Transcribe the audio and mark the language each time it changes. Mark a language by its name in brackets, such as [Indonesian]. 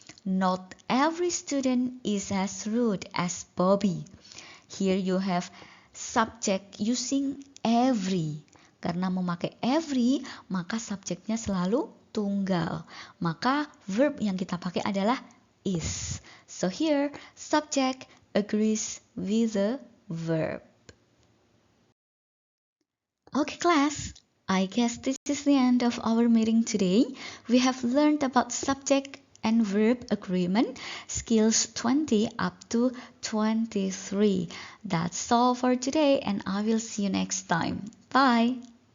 [English] Not every student is as rude as Bobby. Here you have subject using every. [Indonesian] Karena memakai every, maka subjeknya selalu tunggal. Maka verb yang kita pakai adalah is. [English] So here, subject agrees with the verb. Okay, class. I guess this is the end of our meeting today. We have learned about subject and verb agreement, skills 20 up to 23. That's all for today, and I will see you next time. Bye.